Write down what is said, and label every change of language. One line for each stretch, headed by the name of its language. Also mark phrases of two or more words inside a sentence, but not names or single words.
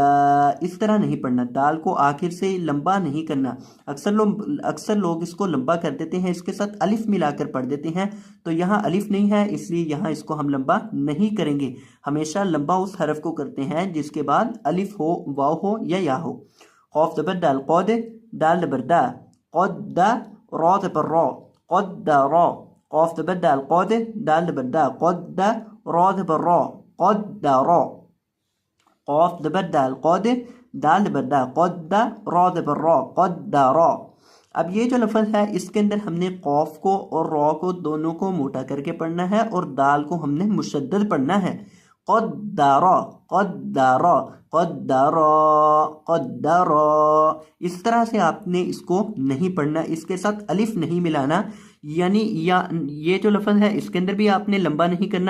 Urdu: اس طرح نہیں پڑھنا، دال کو آخر سے لمبا نہیں کرنا. اکثر لوگ اس کو لمبا کر دیتے ہیں، اس کے ساتھ الف ملا کر پڑھ دیتے ہیں، تو یہاں الف نہیں ہے اس لیے یہاں اس کو ہم لمبا نہیں کریں گے. ہمیشہ لمبا اس حرف کو کرتے ہیں جس کے بعد الف ہو، واو ہو یا یا ہو. خوف دبر دال، کود، دال دبر دا، کودا، رو دبر رو، کودا رو. خوف دبر دال، کود، دال دبر دا، کودا، رو دبر رو، کودا رو. خوف دبر دال، کود، دال دبر دا، کودا، رو دبر رو، کودا رو. اب یہ جو لفظ ہے اس کے اندر ہم نے قاف کو اور را کو دونوں کو موٹا کر کے پڑھنا ہے اور دال کو ہم نے مشدد پڑھنا ہے. قدّارا، قدّارا، قدّارا، قدّارا. اس طرح سے آپ نے اس کو نہیں پڑھنا، اس کے ساتھ الف نہیں ملانا، یعنی یہ جو لفظ ہے اس کے اندر بھی آپ نے لمبا نہیں کرنا.